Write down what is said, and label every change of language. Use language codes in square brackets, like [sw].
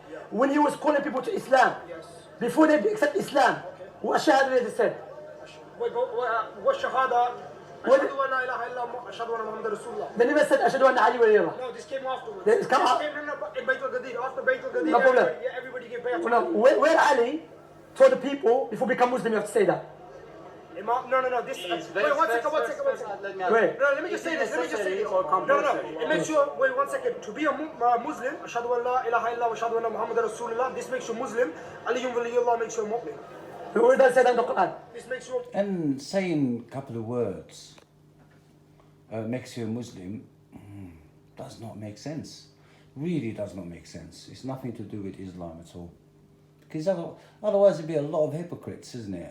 [en] When he was calling people to Islam, before they accept Islam, what shahada they said? What shahada? They never said [ar] أشهد أن علي ولي الله. [en] No, this came afterwards. This came in Bayt al-Qadir. After Bayt al-Qadir, no problem. Everybody gave bayat. No, where Ali told the people, before become Muslim, you have to say that. No. This. Wait, one second. Wait. No, let me just say this. No. It makes you. Wait, 1 second. To be a Muslim, [ar] أشهد أن لا إله إلا الله وأشهد أن محمد رسول الله. [en] This makes you Muslim. Ali [ar] ولي الله [en] makes you a mu'min. Who does say that in the Quran? This makes you. And saying a couple of words makes you a Muslim does not make sense. Really does not make sense. It's nothing to do with Islam at all. Because otherwise there'd be a lot of hypocrites, isn't it?